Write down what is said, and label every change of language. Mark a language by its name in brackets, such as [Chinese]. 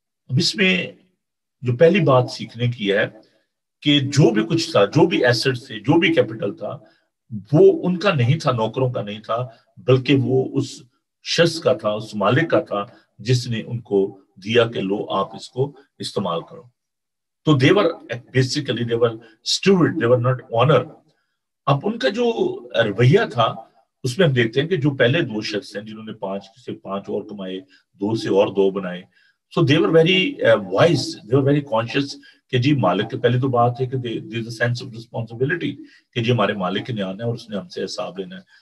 [Urdu] اب اس میں جو پہلی بات سیکھنے کی ہے کہ جو بھی کچھ تھا، جو بھی ایسٹ تھے، جو بھی کیپٹل تھا، وہ ان کا نہیں تھا، نوکروں کا نہیں تھا، بلکہ وہ اس شخص کا تھا، اس مالک کا تھا جس نے ان کو دیا کہ لو آپ اس کو استعمال کرو. [English] تو they were basically they were steward, they were not owner. [Urdu] اب ان کا جو رویہ تھا اس میں ہم دیکھتے ہیں کہ جو پہلے 2 شخص ہیں جنہوں نے 5 سے 5 اور کمائے، 2 سے اور 2 بنائے، [English] so they were very wise, they were very conscious [Urdu] کہ جی مالک کے پہلے تو بات ہے کہ [English] there is a sense of responsibility [Urdu] کہ جی ہمارے مالک نے آنا ہے اور اس نے ہم سے حساب لینا ہے.